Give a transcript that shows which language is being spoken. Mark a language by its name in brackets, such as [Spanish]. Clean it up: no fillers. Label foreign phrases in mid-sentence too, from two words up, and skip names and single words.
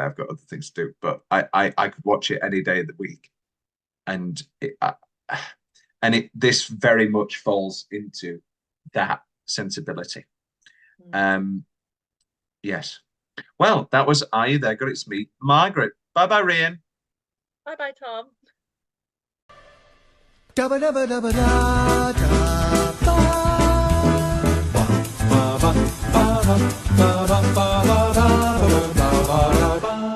[English] I've got other things to do, but I could watch it any day of the week, and this very much falls into that sensibility. Yes. Well, that was Are You There, God, It's Me, Margaret. Bye bye, Rhian. Bye bye, Tom. Dabba dabba dabba da da ba ba ba ba ba ba ba ba ba ba ba ba ba